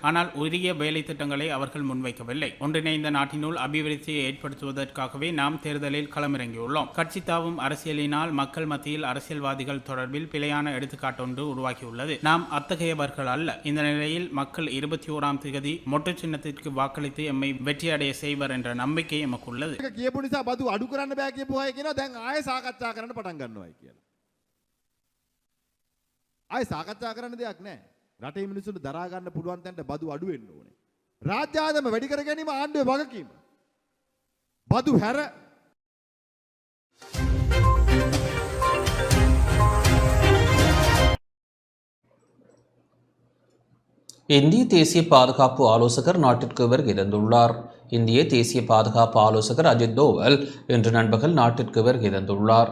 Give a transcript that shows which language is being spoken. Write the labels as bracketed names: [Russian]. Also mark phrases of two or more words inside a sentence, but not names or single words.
[Tamil] ஆனால் உரிய வேலை திட்டங்களை அவர்கள் முன்வைக்க ஒன்றிணைந்த நாட்டினுள் அபிவிருத்தியை ஏற்படுத்துவதற்காகவே நாம் தேர்தலில் களமிறங்கியுள்ளோம். கட்சி தாவும் அரசியலினால் மக்கள் மத்தியில் அரசியல்வாதிகள் தொடர்பில் பிழையான எடுத்துக்காட்டொன்று உருவாக்கியுள்ளது. நாம் அத்தகையவர்கள் அல்ல. இந்த நிலையில் மக்கள் 21ஆம் தேதி மொட்டு சின்னத்திற்கு வாக்களித்து எம்மை வெற்றியடைய செய்வர் என்ற நம்பிக்கை எமக்கு உள்ளது. [Sinhala] කියපු නිසා බදු අඩු කරන්න බෑ කියපු අය කියනවා දැන් ආයෙ සාකච්ඡා කරන්න පටන් ගන්නවායි කියලා. ආයෙ සාකච්ඡා කරන්න දෙයක් නැහැ. රටේ මිනිස්සුන්ට දරා ගන්න පුළුවන් තැනට බදු අඩු වෙන්න ඕනේ. රාජ්‍යාදම වැඩි කර ගැනීම ආණ්ඩුවේ වගකීම. බදු හැර [Tamil] இந்திய தேசிய பாதுகாப்பு ஆலோசகர் நாட்டிற்கு வருகை தந்துள்ளார். இந்திய தேசிய பாதுகாப்பு ஆலோசகர் அஜித் தோவல் இன்று நண்பகல் நாட்டிற்கு வருகை தந்துள்ளார்.